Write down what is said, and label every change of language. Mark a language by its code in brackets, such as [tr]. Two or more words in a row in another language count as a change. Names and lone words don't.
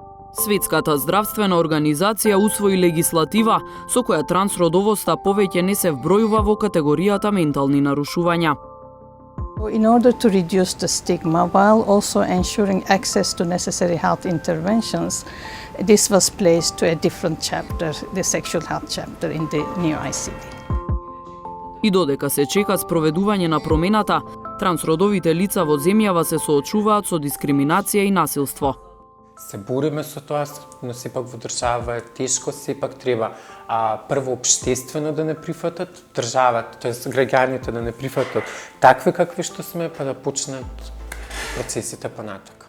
[mk] Светската здравствена организација усвои легислатива со која трансродовоста повеќе не се вбројува во категоријата ментални нарушувања. [en] In order to reduce the stigma while also ensuring access to necessary health interventions, this was placed to a different chapter, the sexual health chapter in the new ICD. [mk] И додека се чека спроведување на промената, трансродовите лица во земјава се соочуваат со дискриминација и насилство. Се бориме со тоа, но сепак во држава е тешко, сепак треба прво општествено да не прифатат, државата, тоест граѓаните да не прифатат такви какви што сме, па да почнат процесите понатака.